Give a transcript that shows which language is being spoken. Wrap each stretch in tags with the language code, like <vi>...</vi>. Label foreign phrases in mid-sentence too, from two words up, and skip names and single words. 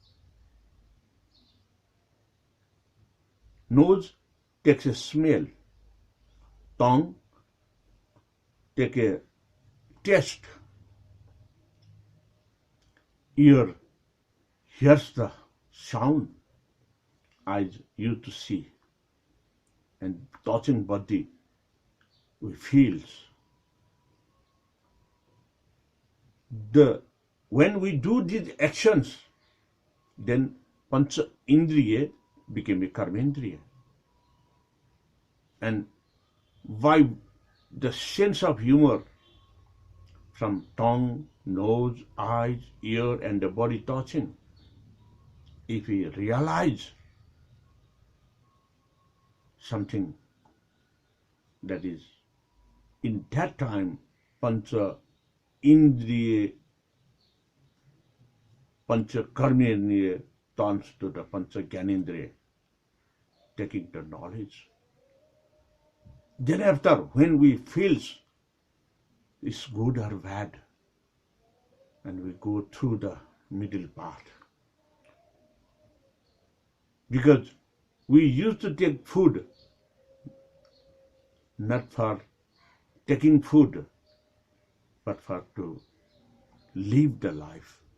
<en>Nose takes a smell, tongue take a taste, ear hears the sound, eyes used to see, and touching body we feels. When we do these actions, then</en> <sa>पञ्च इन्द्रिय</sa> <en>became a karmendriya. And by the sense of humor from tongue, nose, eyes, ear, and the body touching, if we realize something that is in that time</en> <sa>पञ्च इन्द्रिय, पञ्च कर्मेन्द्रिय</sa> <en>turns to the</en> <sa>पञ्च ज्ञानेन्द्रिय,</sa> <en>taking the knowledge. Then after, when we feel it's good or bad, and we go through the middle path. Because we used to take food not for taking food, but for to live the life.</en>